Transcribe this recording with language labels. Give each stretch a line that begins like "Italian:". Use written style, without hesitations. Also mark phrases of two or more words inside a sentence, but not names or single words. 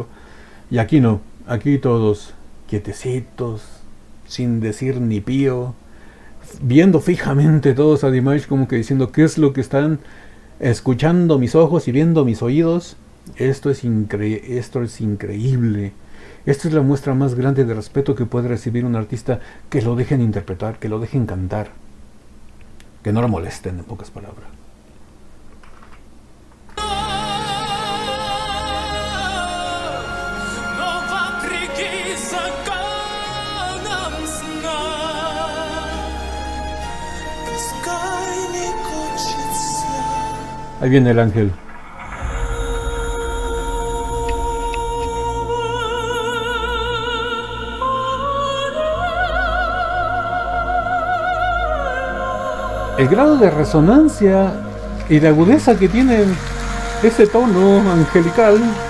Spanish: Y aquí no, aquí todos quietecitos, sin decir ni pío, viendo fijamente todos a Dimash, como que diciendo qué es lo que están escuchando mis ojos y viendo mis oídos. Esto es increíble. Esta es la muestra más grande de respeto que puede recibir un artista, que lo dejen interpretar, que lo dejen cantar, que no lo molesten, en pocas palabras.
Russian: Но вопреки законам сна, пускай не кончится.
Spanish: Ahí viene el ángel. El grado de resonancia y de agudeza que tiene ese tono angelical.